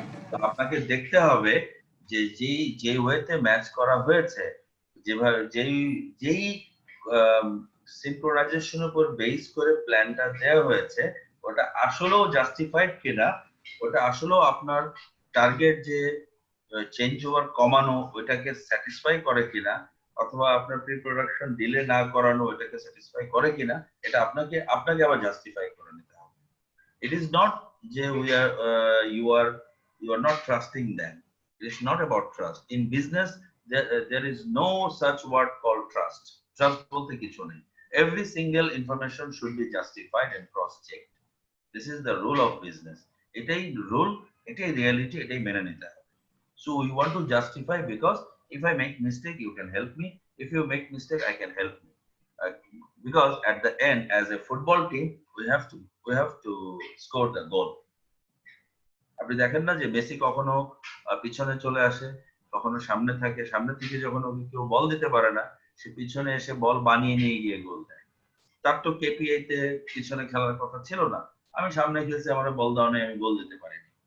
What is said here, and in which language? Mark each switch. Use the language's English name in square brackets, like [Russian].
[Bangla] তো আপনাকে দেখতে হবে যে যে ওয়েতে ম্যাচ করা হয়েছে, যেভাবে যেই সিনক্রোনাইজেশনের উপর বেস করে প্ল্যানটা দেওয়া হয়েছে, ওটা আসলেও জাস্টিফাইড কিনা, ওটা আসলেও আপনার টার্গেট যে চেঞ্জ ওভার কমানো ওইটাকে স্যাটিসফাই করে কিনা, অথবা আপনার প্রি প্রোডাকশন ডিলে না করানো ওইটাকে স্যাটিসফাই করে কিনা, এটা আপনাকে আবার জাস্টিফাই করে নিতে হবে। [English] It is not [Bangla] যে [English] you are not trusting them. It is not about trust. In business, there is no such word called trust. [Bangla] Trust বলতে কিছু নেই। [English] Every single information should be justified and cross-checked. This is the rule of business. [Bangla] এটাই rule, এটাই reality, এটাই মেনে নিতে হবে। [English] So you want to justify because if I make mistake, you can help me. If you make mistake, I can help you. Because at the end, as a football team, we have to score the goal. [Bangla] আপনি দেখেন না যে Messi কখনো পিছনে চলে আসে, কখনো সামনে থাকে, সামনে থেকে যখন ওকে কেউ বল দিতে পারে না, সে পিছনে এসে বল বানিয়ে নিয়ে গিয়ে গোল দেয়। তার তো কেপিআই তে পিছনে খেলার কথা ছিল না, আমি সামনে খেলছি, আমার বল দাও নেই, আমি গোল দিতে পারিনি।